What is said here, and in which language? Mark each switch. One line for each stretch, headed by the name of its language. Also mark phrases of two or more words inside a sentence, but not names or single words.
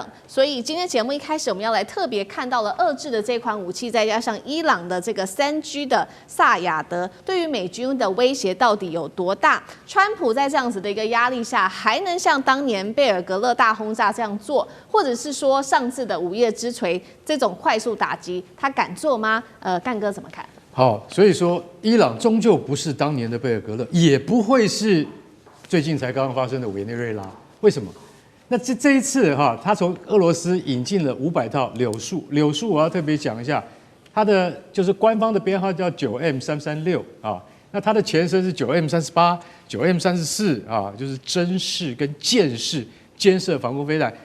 Chinese: 所以今天節目一開始我們要來特別看到了俄製的這款武器，再加上伊朗的這個3G 的薩亞德，對於美軍的威脅到底有多大？川普在這樣子的一個壓力下，還能像當年貝爾格勒大轟炸這樣做，或者是說上次的午夜之錘這種快速打擊，他敢做嗎？幹哥怎麼看？好，所以說伊朗終究不是當年的貝爾格勒，也不會是最近才刚剛發生的委內瑞拉。為什麼？那這一次哈，他從俄羅斯引進了500套柳樹，柳樹我要特別講一下，它的就是官方的編號叫9M336啊，那它的前身是9M38、9M34啊，就是針式跟箭式肩射防空飛彈。